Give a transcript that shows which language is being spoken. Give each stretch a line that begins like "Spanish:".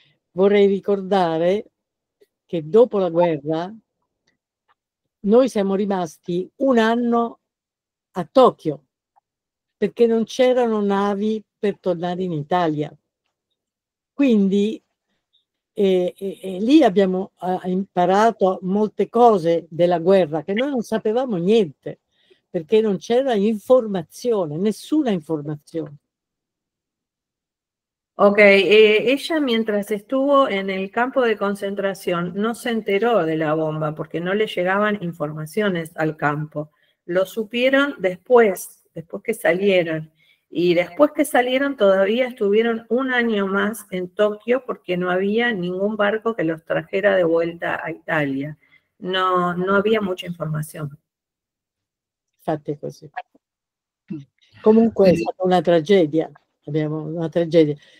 Italian: Vorrei ricordare che dopo la guerra noi siamo rimasti un anno a Tokyo, perché non c'erano navi per tornare in Italia. Quindi lì abbiamo imparato molte cose della guerra, che noi non sapevamo niente, perché non c'era informazione, nessuna informazione.
Spanish: Ok, ella mientras estuvo en el campo de concentración no se enteró de la bomba porque no le llegaban informaciones al campo. Lo supieron después que salieron. Y después que salieron todavía estuvieron un año más en Tokio porque no había ningún barco que los trajera de vuelta a Italia. No había mucha información.
Italian: Infatti è così. Comunque è stata una tragedia. Abbiamo una tragedia.